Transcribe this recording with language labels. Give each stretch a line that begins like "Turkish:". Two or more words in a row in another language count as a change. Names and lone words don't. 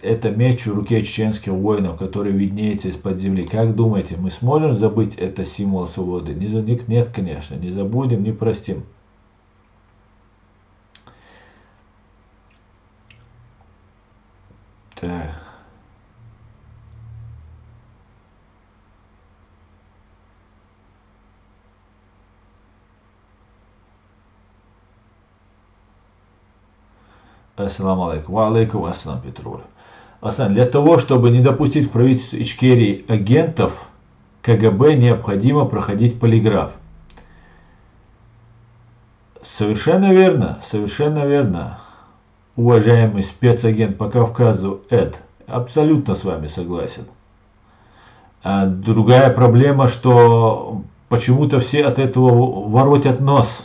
Russian: Это меч в руке чеченских воинов, который виднеется из-под земли. Как думаете, мы сможем забыть это символ свободы? Нет, конечно, не забудем, не простим. Так.
Arabic: السلام عليكم. وعليكم السلام, Петруль.
Russian: Аслан, для того, чтобы не допустить в правительстве Ичкерии агентов, КГБ необходимо проходить полиграф. Совершенно верно, уважаемый спецагент по Кавказу Эд. Абсолютно с вами согласен. А другая проблема, что почему-то все от этого воротят нос.